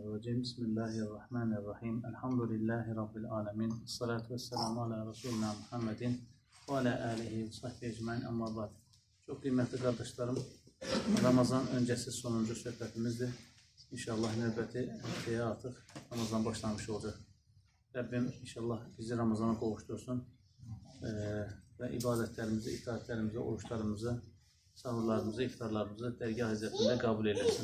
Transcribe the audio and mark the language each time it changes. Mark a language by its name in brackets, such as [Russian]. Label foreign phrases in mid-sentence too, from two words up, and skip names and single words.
[Arabic] أعوذ بالله من الشيطان الرجيم. بسم الله الرحمن الرحيم. الحمد لله رب العالمين. الصلاة والسلام على رسولنا محمد وعلى آله وصحبه أجمعين. أما بعد. [Turkish] Çok kıymetli kardeşlerim, [Azerbaijani] Ramazan öncesi sonuncu söhbətimizdir. İnşallah növbəti haftaya artıq Ramazan başlamış olacaq. Rabbim inşallah bizi Ramazana qovuştursun və ibadətlərimizi, itaətlərimizi, oruçlarımızı, sahurlarımızı, iftarlarımızı dərgah hizmetində qəbul edilsin.